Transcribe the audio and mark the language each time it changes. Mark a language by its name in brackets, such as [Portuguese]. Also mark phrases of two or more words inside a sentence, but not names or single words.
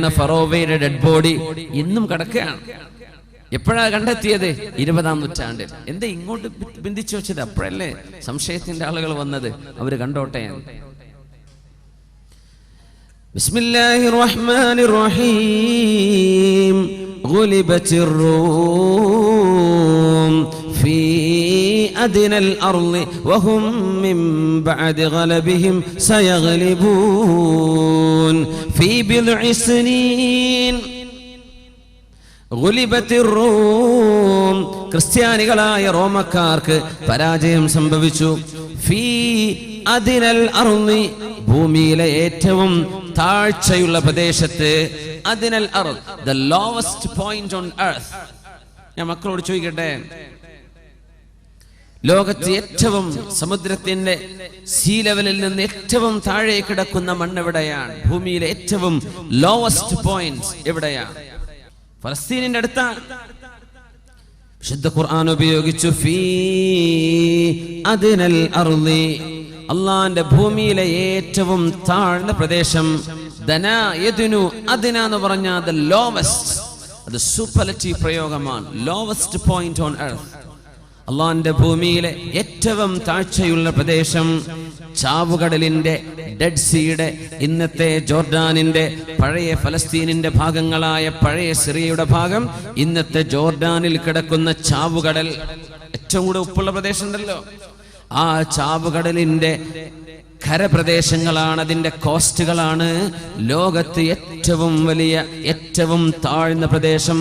[Malayalam] ഫറോവയുടെ [English] dead body [Malayalam] ഇന്നും കിടക്കുകയാണ്. എപ്പോഴാണ് കണ്ടെത്തിയത്? 20-ാം നൂറ്റാണ്ടിൽ. എന്താ ഇങ്ങോട്ട് ബന്ധിച്ചു വെച്ചത്? അപ്പോഴല്ലേ സംശയത്തിന്റെ ആളുകൾ വന്നത്. അവര് കണ്ടോട്ടെ. [Arabic] بسم الله الرحمن الرحيم. غلبت الروم في أدنى الأرض وهم من بعد غلبهم سيغلبون في بضع سنين غلبت الروم. [Malayalam] ക്രിസ്ത്യാനികളായ റോമക്കാർക്ക് പരാജയം സംഭവിച്ചു. [Arabic] في أدنى الأرض, [Malayalam] ഭൂമിയിലെ ഏറ്റവും താഴ്ചയുള്ള പ്രദേശത്ത്. [Arabic] أدنى الأرض, [English] the lowest point on earth. [Malayalam] ഞാൻ മക്കളോട് ചോദിക്കട്ടെ, ലോകത്ത് ഏറ്റവും സമുദ്രത്തിന്റെ [English] sea level [Malayalam] നിന്ന് ഏറ്റവും താഴെ കിടക്കുന്ന മണ്ണ് എവിടെയാണ്? ഭൂമിയിലെ ഏറ്റവും [English] lowest point [Malayalam] എവിടെയാണ്? ഫലസ്തീനിന്റെ അടുത്താണ്. വിശുദ്ധ ഖുർആൻ ഉപയോഗിച്ചു [Arabic] في أدنى الأرض, [Malayalam] അള്ളാന്റെ ഭൂമിയിലെ ഏറ്റവും താഴ്ന്ന പ്രദേശം. [Arabic] دنا يدنو، أدنى [Malayalam] എന്ന് പറഞ്ഞാൽ [English] the lowest, [Malayalam] അത് സൂപ്പർലറ്റീവ് പ്രയോഗമാണ്. [English] lowest point on earth. [Malayalam] അള്ളാന്റെ ഭൂമിയിലെ ഏറ്റവും താഴ്ചയുള്ള പ്രദേശം ചാവുകടലിന്റെ, [English] dead sea, [Malayalam] ഇന്നത്തെ ജോർഡാനിന്റെ, പഴയ ഫലസ്തീനിന്റെ ഭാഗങ്ങളായ പഴയ സിറിയയുടെ ഭാഗം, ഇന്നത്തെ ജോർഡാനിൽ കിടക്കുന്ന ചാവുകടൽ, ഏറ്റവും കൂടെ ഉപ്പുള്ള പ്രദേശം ഉണ്ടല്ലോ, ആ ചാവുകടലിന്റെ കരപ്രദേശങ്ങളാണ്, അതിന്റെ കോസ്റ്റുകളാണ് ലോകത്ത് ഏറ്റവും വലിയ, ഏറ്റവും താഴ്ന്ന പ്രദേശം.